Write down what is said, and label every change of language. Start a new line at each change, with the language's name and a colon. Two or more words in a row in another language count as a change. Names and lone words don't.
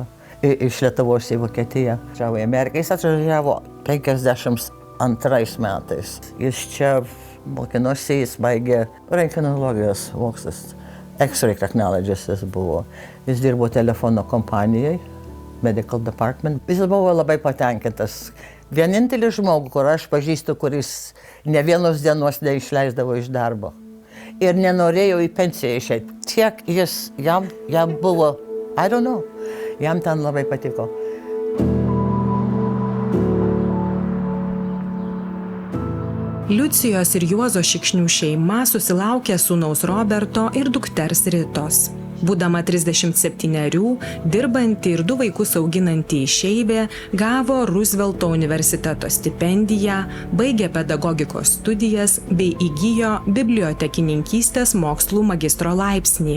Lithuanian: Iš Lietuvos į Vokietiją. Išvažiavo į Ameriką, jis atvažiavo 52 metais. Jis čia mokinosi, jis baigė rentgenologijos mokslus.
English: X-ray technologist
Lithuanian: jis buvo. Jis dirbo telefono kompanijai,
English: medical department.
Lithuanian: Jis buvo labai patenkintas. Vienintelis žmogus, kur aš pažįstu, kuris ne vienos dienos neišleisdavo iš darbo. Ir nenorėjo į pensiją išeiti. Tiek jam buvo,
English: I don't know,
Lithuanian: jam ten labai patiko. Liucijos ir Juozo Šikšnių šeima susilaukė sūnaus Roberto ir dukters Ritos. Būdama 37, dirbanti ir 2 vaikus auginanti išeivė, gavo Roosevelto universiteto stipendiją, baigė pedagogikos studijas bei įgijo bibliotekininkystės mokslų magistro laipsnį.